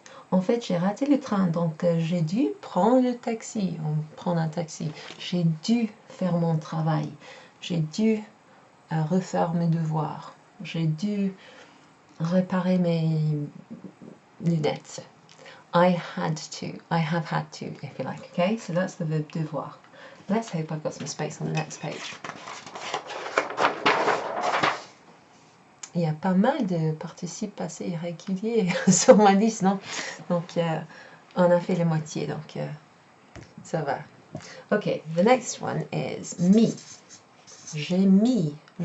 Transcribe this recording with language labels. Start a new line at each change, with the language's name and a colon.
French: En fait, j'ai raté le train, donc j'ai dû prendre le taxi. Prendre un taxi. J'ai dû faire mon travail. J'ai dû refaire mes devoirs. J'ai dû réparer mes lunettes.
English: I have had to, if you like. Okay, so that's the verb devoir. Let's hope I've got some space on the next page.
French: Il y a pas mal de participes passés irréguliers sur ma liste, non? Donc, on a fait la moitié, donc ça va.
English: Okay, the next one is me.
French: J'ai mis.